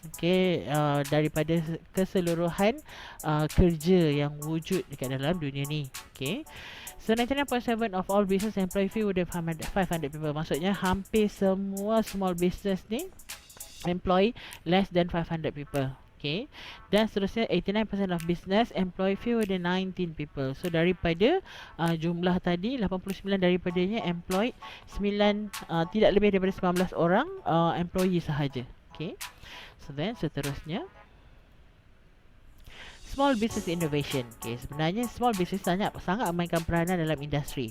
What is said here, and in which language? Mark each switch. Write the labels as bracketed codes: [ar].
[ms] Okay, daripada keseluruhan kerja yang wujud dekat dalam dunia ni. [en] Okay, so 99.7 of all business employ fewer than 500 people. [ms] Maksudnya hampir semua [en] small business ni employ less than 500 people. Okay, [ms] dan seterusnya [en] 89% of business employ fewer than 19 people. [ms] So daripada jumlah tadi, 89 daripadanya employ 9 tidak lebih daripada 19 orang employee sahaja. [en] Okay, so then [ms] seterusnya [en] small business innovation. [ms] Okay, sebenarnya [en] small business [ms] sangat memainkan peranan dalam industri.